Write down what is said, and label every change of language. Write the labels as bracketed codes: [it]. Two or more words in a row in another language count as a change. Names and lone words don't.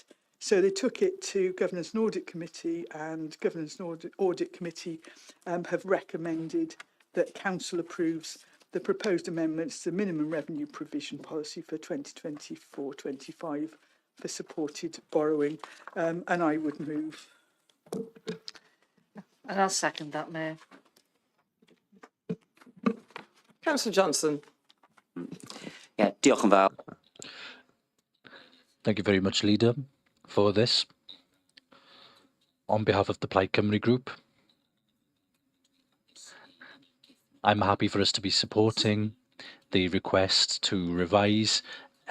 [en] So they took it to Governance and Audit Committee, and Governance and Audit Committee have recommended that Council approves the proposed amendments to the minimum revenue provision policy for 2024-25 for supported borrowing, and I would move. And I'll second that, Mayor. Councillor Johnson. Yeah, [cy] diolch yn fawr. [en] Thank you very much, Leader, for this. On behalf of the Plaid Cymru Group, I'm happy for us to be supporting the request to revise MRP.